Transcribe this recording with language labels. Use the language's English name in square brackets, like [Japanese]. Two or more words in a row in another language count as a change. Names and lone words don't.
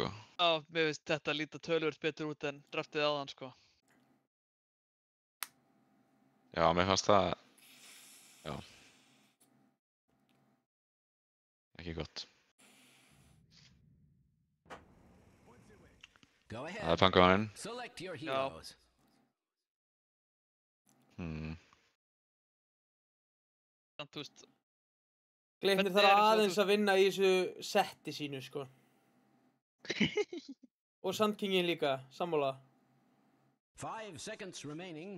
[Icelandic] Já, mér finnst þetta líta töluvert betur út en draftið áðan, sko. Já, mér fannst það Já. Ekki gott. [English] Go [Icelandic] Það [English] ahead. [Icelandic] pangaðurinn. [English] Select your [Icelandic] Já. [English] heroes. [Icelandic] Þannig, þú veist, Gleipnir Hvernig þarf er eins og aðeins þú- að vinna í þessu setti sínu, sko. Og Sandkingin líka, sammála. [English] 5 seconds remaining.